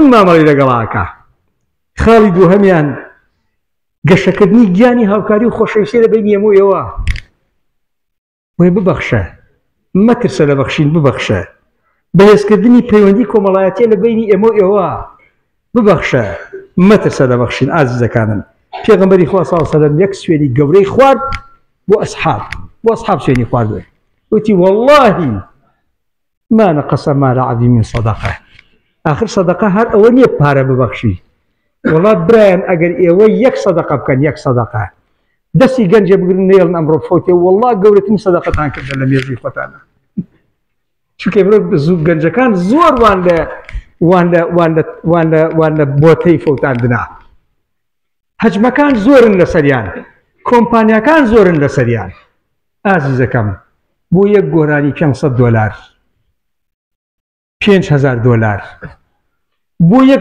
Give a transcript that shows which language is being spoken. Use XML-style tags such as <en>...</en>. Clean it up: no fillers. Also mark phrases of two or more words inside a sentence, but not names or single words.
<ckb>مامەڵی لەگەڵاکە خاڵی دووهەمیان گەشەکردنی گیانی هاوکاری و خۆشەویستی لە بینی هەموویەوە وێ ببەخشە مەترسە لە بەخشین ببەخشە بەهێزکردنی پەیوەندی کۆمەڵایەتیە لە بینی ئێمە و ئێوە ببەخشە مەترسە لە بەخشین ئازیزەکانم پێغەمبەری خوا</ckb> <ar>صلی الله علیه و سلم</ar> <ckb>یەک سوێنی گەورەی خوارد بۆ ئەسحاب سوێنی خواردوێ وتی</ckb> <ar>واللهی ما نقص مال عبد من صدقه آخر صدقه</ar> <ckb>هەر ئەوە نییە پارە ببەخشی وڵا برایان ئەگەر ئێوە یەک سەدەقە بکەن یەک سەدەقە دەستی گەنجە بگرن نێڵن ئەمڕۆ فۆتێ والله گەورەترین سەدەقەتان کردە لە مێژووی خۆتانە چونکە زوو گەنجەکان زۆر وان لە بۆتەی فەوتاندنا هەجمەکان زۆرن لەسەریان کۆمپانیاکان زۆرن لەسەریان ئازیزەکەم بۆ یەک گۆرانی $500 $5,000 بۆ یەک</ckb>